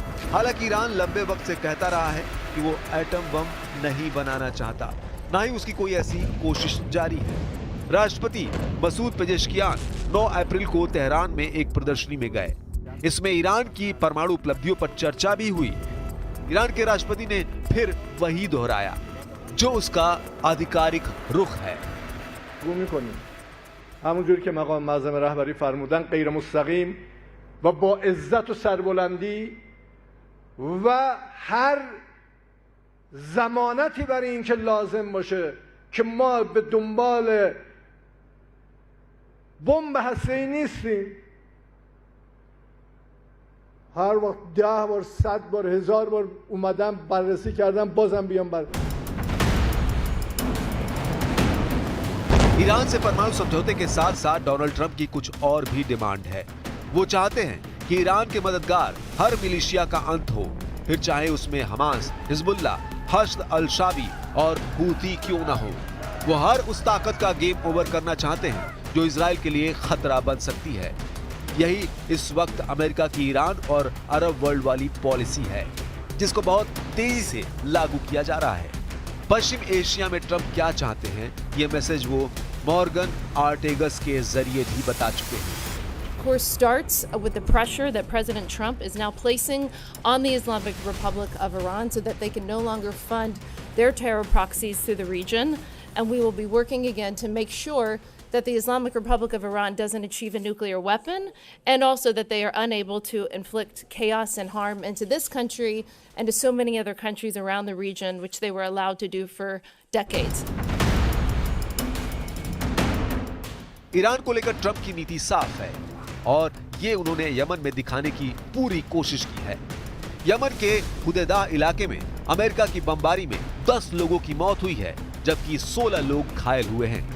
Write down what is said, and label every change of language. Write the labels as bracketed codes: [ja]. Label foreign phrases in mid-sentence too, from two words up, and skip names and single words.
[hi] हालांकि ईरान लंबे वक्त से कहता रहा है कि वो एटम बम नहीं बनाना चाहता, ना ही उसकी कोई ऐसी कोशिश जारी है। राष्ट्रपति मसूद पेजेश्कियान 9 अप्रैल को तेहरान में एक प्रदर्शनी में गए। इसमें ईरान की परमाणु उपलब्धियों पर चर्चा भी हुई। ईरान के राष्ट्रपति ने फिर वही दोहराया जो उसका आधिकारिक रुख है। [fa] همونجوری که مقام معظم رهبری فرمودن غیر مستقیم و با عزت و سربلندی و هر ضمانتی برای این که لازم باشه که ما به دنبال بمب هسته‌ای نیستیم. هر وقت 10 بار 100 بار 1000 بار اومدم بررسی کردم بازم بیام بر [hi] ईरान से परमाणु समझौते के साथ साथ डोनाल्ड ट्रंप की कुछ और भी डिमांड है। वो चाहते हैं कि ईरान के मददगार हर मिलिशिया का अंत हो, फिर चाहे उसमें हमास, हिजबुल्ला, हश्द अल शाबी और हूती क्यों ना हो। वो हर उस ताकत का [en] game over [hi] करना चाहते हैं जो इजराइल के लिए खतरा बन सकती है। यही इस वक्त अमेरिका की ईरान और अरब वर्ल्ड वाली पॉलिसी है, जिसको बहुत तेजी से लागू किया जा रहा है। पश्चिम एशिया में ट्रंप क्या चाहते हैं, ये मैसेज वो मॉर्गन आर्टेगस के जरिए भी बता चुके हैं। [en] Of course, starts with the pressure that President Trump is now placing on the Islamic Republic of Iran so that they can no longer fund their terror proxies through the region. And we will be working again to make sure that the Islamic Republic of Iran doesn't achieve a nuclear weapon, and also that they are unable to inflict chaos and harm into this country and to so many other countries around the region, which they were allowed to do for decades. [hi] ईरान को लेकर ट्रंप की नीति साफ है और ये उन्होंने यमन में दिखाने की पूरी कोशिश की है। यमन के हुदैदा इलाके में अमेरिका की बमबारी में 10 लोगों की मौत हुई है, जबकि 16 लोग घायल हुए हैं।